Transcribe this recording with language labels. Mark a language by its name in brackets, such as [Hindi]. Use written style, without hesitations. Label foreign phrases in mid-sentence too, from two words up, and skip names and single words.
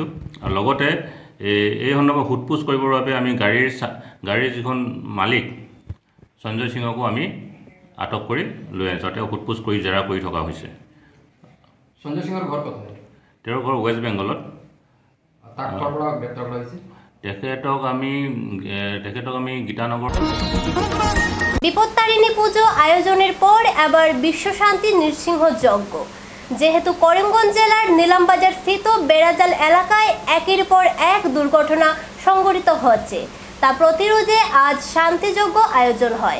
[Assamese] আৰু লগতে এই সন্দৰ্ভত সোধপোছ কৰিবৰ বাবে আমি গাড়ীৰ যিখন মালিক সঞ্জয় সিঙকো আমি আটক কৰি লৈ আহিছোঁ। তেওঁ সোধপোছ কৰি জেৰা কৰি থকা হৈছে। সঞ্জয় সিঙৰ ঘৰ ক'ত? তেওঁৰ ঘৰ ৱেষ্ট বেংগলত। তাক ক'ৰ পৰা গ্ৰেপ্তাৰ কৰা হৈছে? তেখেতক আমি গীতানগর। [Bangla] বিপত্তারিণী পুজো আয়োজনের পর এবার বিশ্বশান্তি নৃসিংহ যজ্ঞ। যেহেতু করিমগঞ্জ জেলার নীলামবাজার স্থিত বেড়াজাল এলাকায় একের পর এক দুর্ঘটনা সংঘটিত হচ্ছে, তা প্রতিরোধে আজ শান্তিযজ্ঞ আয়োজন হয়।